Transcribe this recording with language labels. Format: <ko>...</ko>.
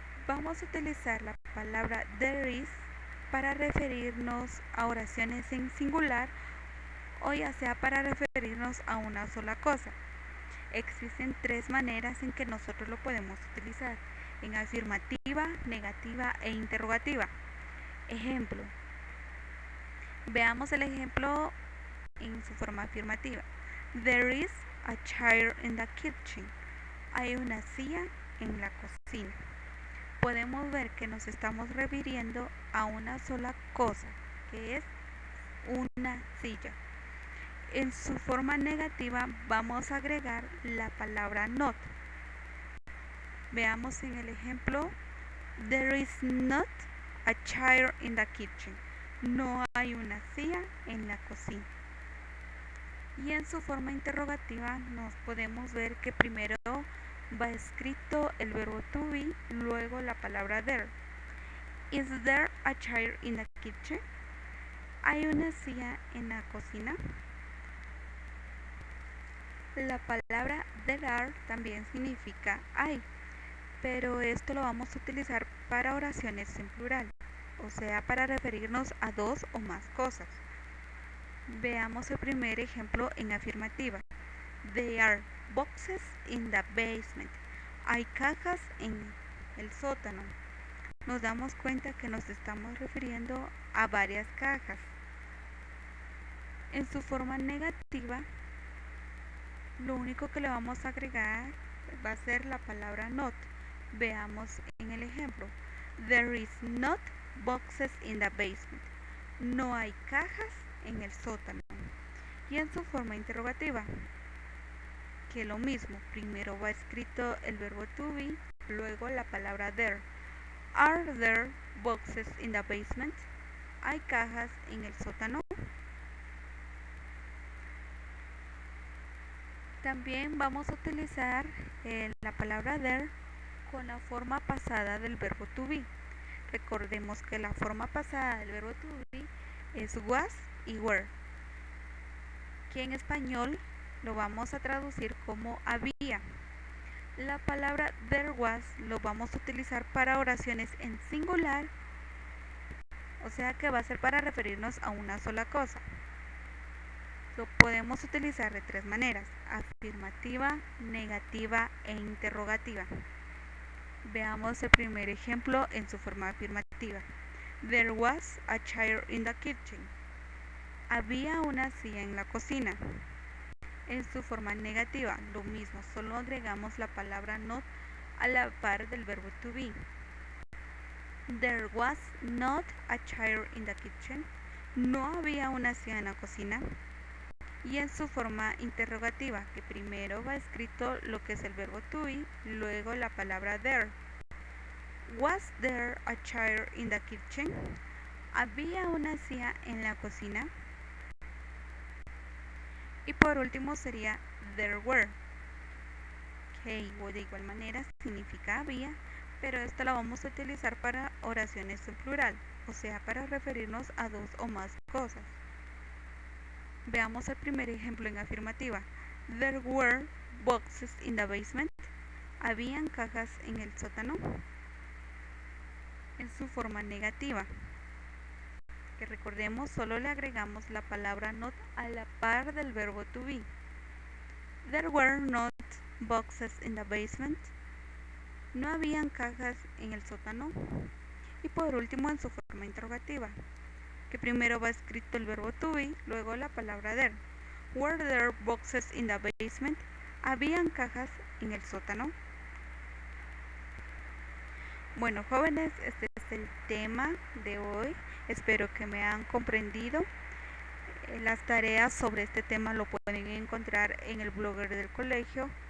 <es>Vamos a utilizar la palabra</es> <en>there is</en> <es>para referirnos a oraciones en singular o ya sea para referirnos a una sola cosa. Existen tres maneras en que nosotros lo podemos utilizar: en afirmativa, negativa e interrogativa. Ejemplo. Veamos el ejemplo en su forma afirmativa.</es> <en>There is a chair in the kitchen.</en> <es>Hay una silla en la cocina. Podemos ver que nos estamos refiriendo a una sola cosa, que es una silla. En su forma negativa vamos a agregar la palabra not. Veamos en el ejemplo.</es> <en>There is not a chair in the kitchen.</en> <es>No hay una silla en la cocina. Y en su forma interrogativa nos podemos ver que primero va escrito el verbo to be, luego la palabra there.</es> <en>Is there a chair in the kitchen?</en> <es>¿Hay una silla en la cocina? La palabra</es> <en>there are</en> <es>también significa hay, pero esto lo vamos a utilizar para oraciones en plural, o sea, para referirnos a dos o más cosas. Veamos el primer ejemplo en afirmativa.</es> <en>There are boxes in the basement.</en> <es>Hay cajas en el sótano. Nos damos cuenta que nos estamos refiriendo a varias cajas. En su forma negativa, lo único que le vamos a agregar va a ser la palabra not. Veamos en el ejemplo.</es> <en>There is not boxes in the basement.</en> <es>No hay cajas en el sótano. Y en su forma interrogativa, que lo mismo, primero va escrito el verbo to be, luego la palabra there.</es> <en>Are there boxes in the basement?</en> <es>¿Hay cajas en el sótano? También vamos a utilizar la palabra there con la forma pasada del verbo to be. Recordemos que la forma pasada del verbo to be es was y were, que en español lo vamos a traducir como había. La palabra</es> <en>there was</en> <es>lo vamos a utilizar para oraciones en singular, o sea que va a ser para referirnos a una sola cosa. Lo podemos utilizar de tres maneras: afirmativa, negativa e interrogativa. Veamos el primer ejemplo en su forma afirmativa.</es> <en>There was a chair in the kitchen.</en> <es>Había una silla en la cocina. En su forma negativa, lo mismo, solo agregamos la palabra not a la par del verbo to be.</es> <en>There was not a chair in the kitchen.</en> <es>No había una silla en la cocina. Y en su forma interrogativa, que primero va escrito lo que es el verbo to be, luego la palabra there.</es> <en>Was there a chair in the kitchen?</en> <es>¿Había una silla en la cocina? Y por último sería</es> <en>there were,</en> <es>que de igual manera significa había, pero esta la vamos a utilizar para oraciones en plural, o sea, para referirnos a dos o más cosas. Veamos el primer ejemplo en afirmativa.</es> <en>There were boxes in the basement.</en> <es>¿Habían cajas en el sótano? En su forma negativa, que recordemos, solo le agregamos la palabra not a la par del verbo to be.</es> <en>There were not boxes in the basement.</en> <es>No habían cajas en el sótano. Y por último, en su forma interrogativa, que primero va escrito el verbo to be, luego la palabra there.</es> <en>Were there boxes in the basement?</en> <es>¿Habían cajas en el sótano? Bueno, jóvenes, este es el tema de hoy. Espero que me han comprendido. Las tareas sobre este tema lo pueden encontrar en el blogger del colegio.</es>